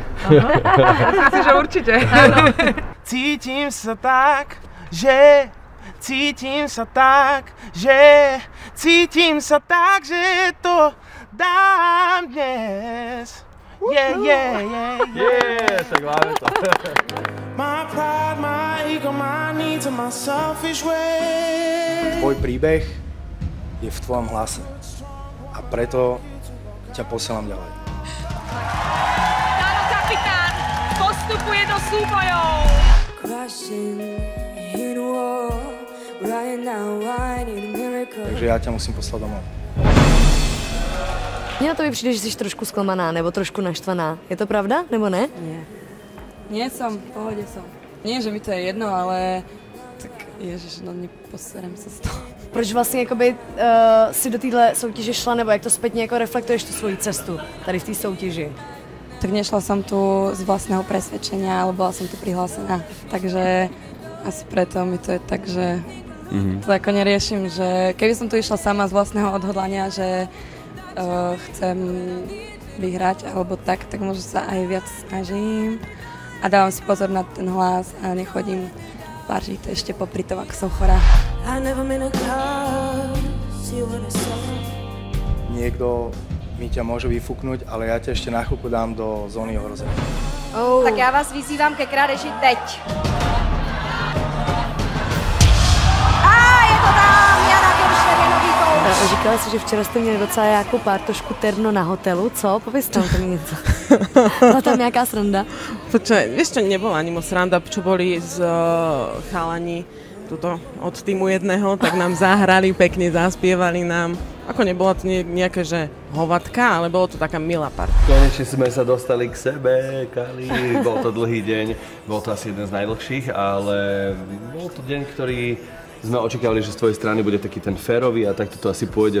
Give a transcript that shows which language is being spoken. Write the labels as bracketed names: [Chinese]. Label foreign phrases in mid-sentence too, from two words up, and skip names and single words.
[Slovak] Myslím si, že určite. Cítim sa tak, že to dám dnes. Tak máme to. [English] My pride, my ego, my needs and my selfish way. [Slovak] Tvoj príbeh je v tvojom hlase a preto ťa posielam ďalej. Dano kapitán postupuje do súbojov. Takže ja ťa musím poslať domov. [Czech] Mně na to přijde, že jsi trošku zklamaná nebo trošku naštvaná. Je to pravda, nebo ne? [Slovak] Nie. Nie som, v pohode som. Nie, že mi to je jedno, ale tak ježiš, no neposerem sa z toho. [Czech] Proč vlastně jakoby, si do téhle soutěže šla, nebo jak to zpětně jako reflektuješ tu svoji cestu tady v té soutěži? [Slovak] Tak nešla som tu z vlastného presvedčenia, ale bola som tu prihlásená. Takže asi preto mi to je tak, že to ako neriešim, že keby som tu išla sama z vlastného odhodlania, že chcem vyhrať alebo tak možno sa aj viac snažím a dávam si pozor na ten hlas a nechodím vážiť ešte popri tom, ako som chorá. Niekto mi ťa môže vyfúknuť, ale ja ťa ešte na chvíľku dám do zóny ohrozenia. [Czech] Tak já vás vyzývám ke krádeži teď. Je to tam, Jana Kiršner, gól. Říkala jsi, že včera jste měli docela nějakou pártošku terno na hotelu, co? Pověz tam to mi něco. Byla tam nějaká sranda? [Slovak] Počkaj, vieš čo, nebola ani moc sranda, čo boli z chalani tuto od týmu jedného, tak nám zahrali pekne, zaspievali nám. Ako nebolo to nejaké, že hovatka, ale bolo to taká milá partia. Konečne sme sa dostali k sebe, Kali. Bol to dlhý deň, bol to asi jeden z najdlhších, ale bol to deň, ktorý sme očakávali, že z tvojej strany bude taký ten férový a takto to asi pôjde.